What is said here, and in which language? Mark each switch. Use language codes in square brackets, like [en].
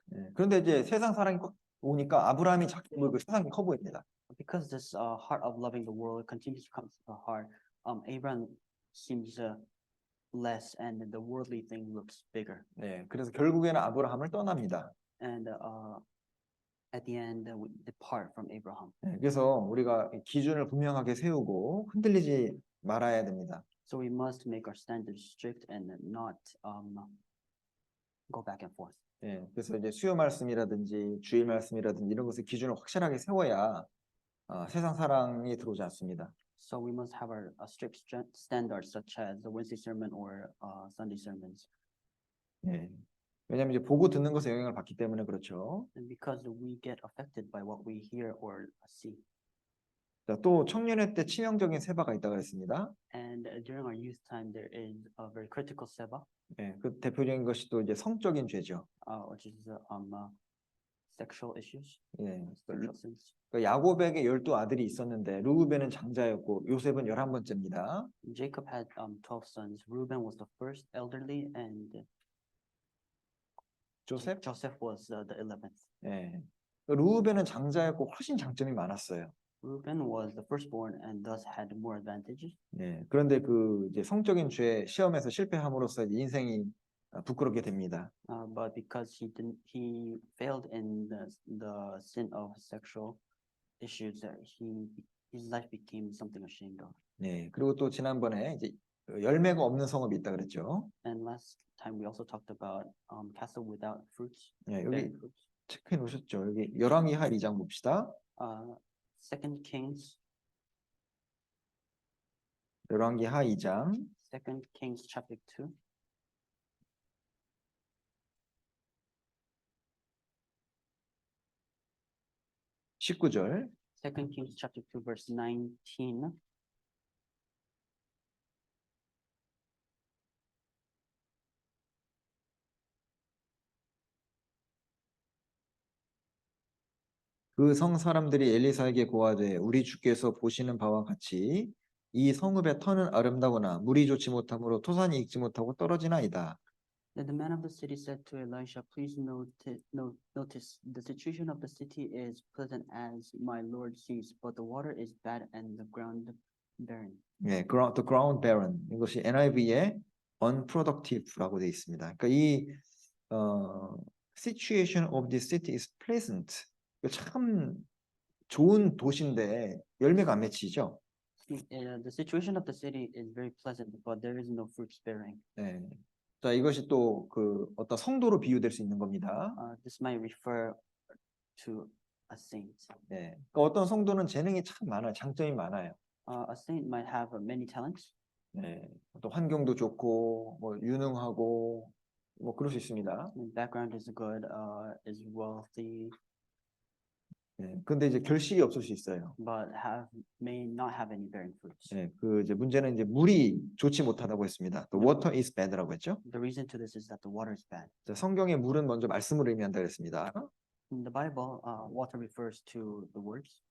[ko] 네, 그런데 이제 세상 사랑이 꽉 오니까 아브라함이 작고 그 세상이 커 보입니다. [en] Because this heart of loving the world continues to come to the heart, Abraham seems less, and the worldly thing looks bigger. [ko] 네, 그래서 결국에는 아브라함을 떠납니다. [en] And at the end, we depart from Abraham. [ko] 네, 그래서 우리가 기준을 분명하게 세우고 흔들리지 말아야 됩니다. [en] So we must make our standards strict and not go back and forth. [ko] 네, 그래서 이제 수요 말씀이라든지 주일 말씀이라든지 이런 것을 기준을 확실하게 세워야 세상 사랑이 들어오지 않습니다. [en] So we must have our strict standards, such as the Wednesday sermon or Sunday sermons. [ko] 네. 왜냐하면 이제 보고 듣는 것에 영향을 받기 때문에 그렇죠. [en] And because we get affected by what we hear or see. [ko] 자, 또 청년회 때 치명적인 세바가 있다고 했습니다. [en] And during our youth time, there is a very critical seba, [ko] 네, 그 대표적인 것이 또 이제 성적인 죄죠. [en] which is sexual issues, [ko] 예, [en] sexual sins. [ko] 야곱에게 12아들이 있었는데 루브벤은 장자였고 요셉은 11번째입니다. [en] Jacob had 12 sons. Reuben was the first elderly, and [ko] 조셉? [en] Joseph was the 11th. [ko] 예. 루브벤은 장자였고 훨씬 장점이 많았어요. [en] Reuben was the firstborn and thus had more advantages. [ko] 예. 그런데 그 이제 성적인 죄 시험에서 실패함으로써 이제 인생이 부끄럽게 됩니다. [en] But because he failed in the sin of sexual issues, his life became something ashamed of. [ko] 네. 그리고 또 지난번에 이제 열매가 없는 성읍이 있다 그랬죠. [en] And last time we also talked about castle without fruits. [ko] 예, 여기 [en] bearing fruits. [ko] 체크해 놓으셨죠. 여기 열왕기하 2장 봅시다. [en] Second Kings. [ko] 열왕기하 2장 [en] 2 Kings chapter 2. [ko] (19절) [en] 2 Kings chapter 2 verse 19. 그 성 사람들이 엘리사에게 고하되 우리 주께서 보시는 바와 같이 이 성읍의 터는 아름다우나 물이 좋지 못하므로 토산이 익지 못하고 떨어지나이다. Then the man of the city said to Elisha, "Please notice the situation of the city is pleasant as my Lord sees, but the water is bad and the ground barren." 예, the ground barren. [ko] 이것이 NIV에 unproductive라고 되어 있습니다. 그러니까 이 [en] situation of the city is pleasant. [ko] 참 좋은 도시인데 열매가 안 맺히죠. [en] The situation of the city is very pleasant, but there is no fruits bearing. [ko] 네. 자, 이것이 또 그 어떤 성도로 비유될 수 있는 겁니다. [en] This might refer to a saint. [ko] 네. 그러니까 어떤 성도는 재능이 참 많아요. 장점이 많아요. [en] A saint might have many talents. [ko] 네. 또 환경도 좋고 뭐 유능하고 뭐 그럴 수 있습니다. [en] His background is good, is wealthy. [ko] 예, 근데 이제 결실이 없을 수 있어요. [en] but may not have any bearing fruits. [ko] 예, 그 이제 문제는 이제 물이 좋지 못하다고 했습니다. 또 [en] water is bad [ko] 라고 했죠. [en] The reason to this is that the water is bad. [ko] 자, 성경의 물은 먼저 말씀을 의미한다 그랬습니다. [en] In the Bible, water refers to the words.